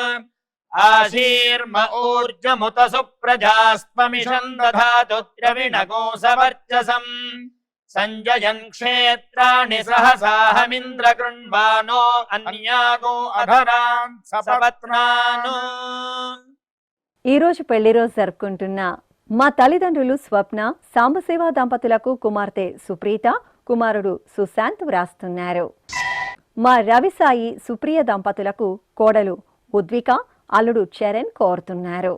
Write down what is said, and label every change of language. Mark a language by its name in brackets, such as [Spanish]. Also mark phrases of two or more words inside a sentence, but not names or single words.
[Sanskrit] आशीर्म ऊर्जमुत सुप्रजास्त्वमिषम् दधातु द्रविणगो सवर्चसम् संजयन् क्षेत्राणि सहसाहमिन्द्र कृण्वानो अन्यागो अधरान् सपत्नानो। [Telugu] ఈ రోజు పెళ్లి రోజు జరుపుకుంటున్న మా తల్లిదండ్రులు స్వప్న సాంబశివ దంపతులకు కుమార్తె సుప్రీత కుమారుడు సుశాంత్ వ్రాస్తున్నారు. మా రవిసాయి సుప్రియ దంపతులకు కోడలు ఉద్విక అల్లుడు చరణ్ కోరుతున్నారు.